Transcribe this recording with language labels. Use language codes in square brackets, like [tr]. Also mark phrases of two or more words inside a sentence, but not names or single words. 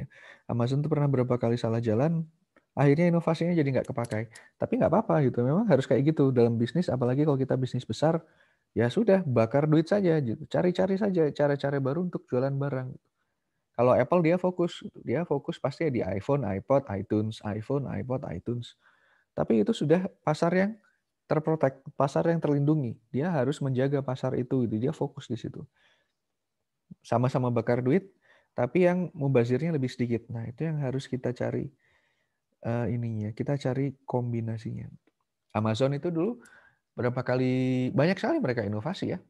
[id] Amazon itu pernah beberapa kali salah jalan, akhirnya inovasinya jadi nggak kepakai. Tapi nggak apa-apa gitu. Memang harus kayak gitu dalam bisnis, apalagi kalau kita bisnis besar, ya sudah bakar duit saja gitu. Cari-cari saja cara-cara baru untuk jualan barang. Kalau Apple dia fokus pasti di iPhone, iPod, iTunes, iPhone, iPod, iTunes. Tapi itu sudah pasar yang terprotek, pasar yang terlindungi. Dia harus menjaga pasar itu, dia fokus di situ. Sama-sama bakar duit, tapi yang mubazirnya lebih sedikit. Nah, itu yang harus kita cari ininya. Kita cari kombinasinya. Amazon itu dulu banyak sekali mereka inovasi ya.